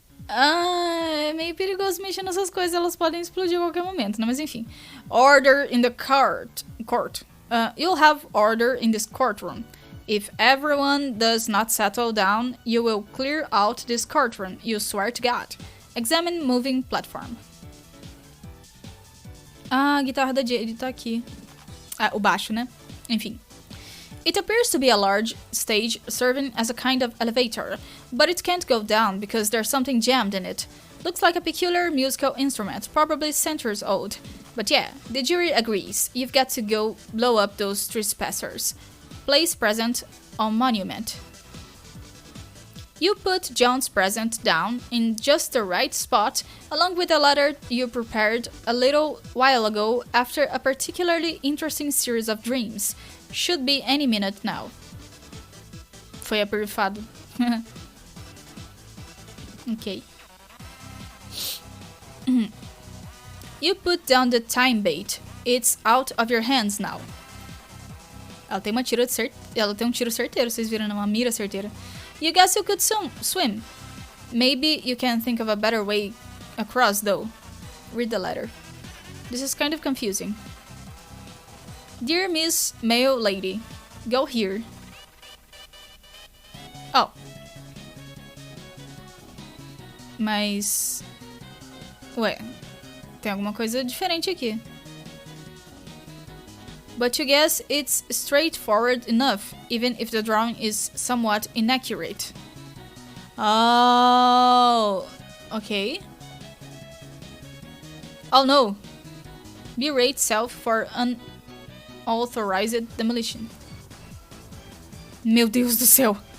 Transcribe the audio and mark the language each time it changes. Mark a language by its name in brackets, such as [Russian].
[Portuguese] É meio perigoso mexer nessas coisas, elas podem explodir a qualquer momento, né? Mas enfim. [English] Order in the court. You'll have order in this courtroom. If everyone does not settle down, you will clear out this courtroom, you swear to God. Examine moving platform. [Portuguese] Ah, a guitarra da Jade tá aqui. Ah, o baixo, né? Enfim. [English] It appears to be a large stage serving as a kind of elevator, but it can't go down because there's something jammed in it. Looks like a peculiar musical instrument, probably centuries old. But yeah, the jury agrees. You've got to go blow up those trespassers. Place present on monument. You put John's present down in just the right spot, along with a letter you prepared a little while ago after a particularly interesting series of dreams. Should be any minute now. [Portuguese] Foi aperfado. [English] Ok. You put down the time bait. It's out of your hands now. [Portuguese] Ela tem um tiro certeiro, vocês viram, uma mira certeira. [English] You guess you could swim. Maybe you can think of a better way across, though. Read the letter. This is kind of confusing. Dear Miss Male Lady, go here. Oh. [Portuguese] Mas... Ué, tem alguma coisa diferente aqui. [English] But you guess it's straightforward enough, even if the drawing is somewhat inaccurate. Oh, okay. Oh no. Berate self for unauthorized demolition. [Portuguese] Meu Deus do céu.